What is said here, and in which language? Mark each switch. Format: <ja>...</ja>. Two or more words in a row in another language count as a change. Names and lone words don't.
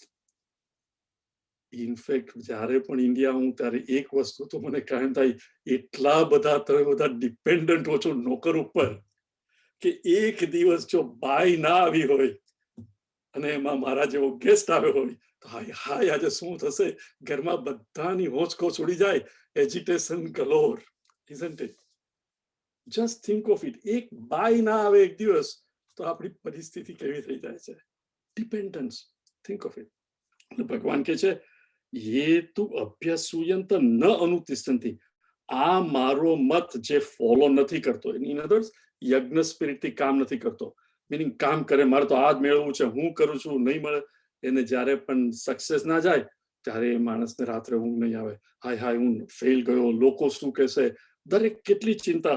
<gu>ઇનફેક્ટ જ્યારે પણ ઇન્ડિયા હું ત્યારે એક વસ્તુ તો મને કાયમ થાય, એટલા બધા તમે બધા ડિપેન્ડન્ટ હો છો નોકર ઉપર કે એક દિવસ જો બાઈ ના આવી હોય અને એમાં મારા જેવો ગેસ્ટ આવ્યો હોય તો હાય હાય આજે શું થશે? ઘરમાં બધાની હોંચકોચ ઉડી જાય,</gu> <en>agitation galore, isn't it? Just think of it.</en> <gu>એક બાઈ ના આવે એક દિવસ તો આપણી પરિસ્થિતિ કેવી થઈ જાય છે?</gu> <en>Dependence, think of it.</en> <gu>ભગવાન કે છે</gu> <sa>ये तु अभ्यसूयंत न अनुतिष्ठन्ति.</sa> <gu>આ મારો મત જે ફોલો નથી કરતો,</gu> <en>in other words</en> <gu>યજ્ઞ સ્પિરિટ થી કામ નથી કરતો, મીનિંગ કામ કરે, મારે તો આ જ મેળવવું છે, હું કરું છું, નહીં મળે, એને જ્યારે પણ સક્સેસ ના જાય ત્યારે એ માણસને રાત્રે ઊંઘ નહીં આવે, હાય હાય હું ફેલ ગયો, લોકો શું કહેશે, દરેક કેટલી ચિંતા.</gu>